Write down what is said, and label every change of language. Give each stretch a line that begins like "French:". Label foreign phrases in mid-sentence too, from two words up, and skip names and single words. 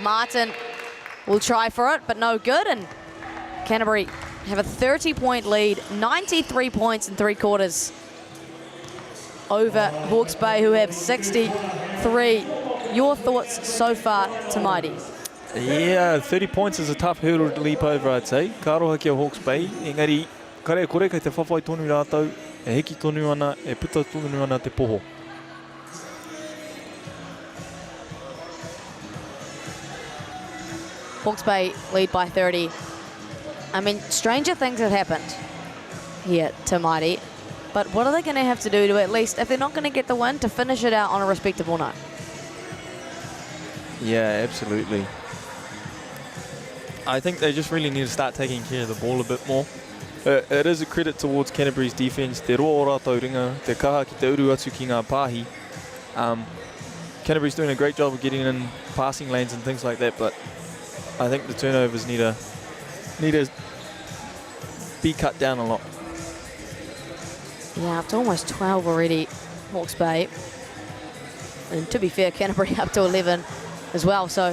English: Martin will try for it, but no good, and Canterbury have a 30-point lead, 93 points in 3 quarters over Hawke's Bay, who have 63. Your thoughts so far, Tamaiti? Yeah, 30 points is a tough hurdle to leap over, I'd say.
Māori: Ka aroha kia Hawke's Bay. Engari, kare kore kei te whawhai tonu rātou, e heki tonu ana, e puta tonu ana te poho.
English: Hawke's Bay lead by 30. I mean, stranger things have happened here, Tamaiti. But what are they going to have to do to at least, if they're not going to get the win, to finish it out on a respectable note? Yeah, absolutely. I think they just really need to start taking care of the ball a bit more. It is a credit towards Canterbury's defence.
Māori: Te roa o rātou ringa, te kaha ki te uru atu ki ngā pāhi.
English: Canterbury's doing a great job of getting in passing lanes and things like that, but I think the turnovers need to be cut down a lot. Yeah, up to almost 12 already, Hawke's Bay. And to be fair, Canterbury up to 11 as well.